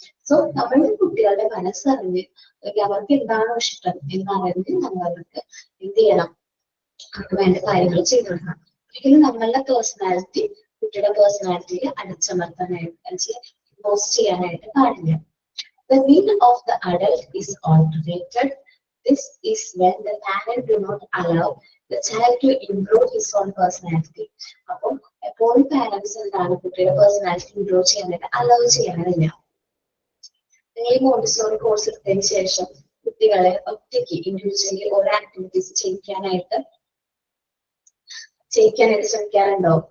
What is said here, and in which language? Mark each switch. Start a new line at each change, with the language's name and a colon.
Malayalam: So നമ്മളുടെ കുട്ടികളുടെ മനസ്സറിഞ്ഞ് അവർക്ക് എന്താണോ ഇഷ്ടം എന്നറിഞ്ഞ് നമ്മൾ അവർക്ക് എന്ത് ചെയ്യണം? അവർക്ക് വേണ്ട കാര്യങ്ങൾ ചെയ്തു കൊടുക്കണം. ഒരിക്കലും നമ്മളുടെ പേഴ്സണാലിറ്റി കുട്ടിയുടെ പേഴ്സണാലിറ്റിയിൽ അടിച്ചമർത്താനായിട്ട് ഇമ്പോസ് ചെയ്യാനായിട്ട് പാടില്ല.
English: The will of the adult is alterated. This is when the parent do not allow the child to improve his own personality.
Malayalam: അപ്പോൾ എപ്പോഴും പാരന്റ്സ് എന്താണ് കുട്ടിയുടെ പേഴ്സണാലിറ്റി ഇംപ്രൂവ് ചെയ്യാനായിട്ട് അലൗ ചെയ്യാനില്ല. നിങ്ങൾ ഈ മോണ്ടിസോറി കോഴ്സ് എടുത്തതിന് ശേഷം കുട്ടികളെ ഒറ്റയ്ക്ക് ഇൻഡിവിജ്വലി ഓരോ ആക്ടിവിറ്റീസ് ചെയ്യിക്കാനായിട്ട് ശ്രമിക്കാറുണ്ടോ?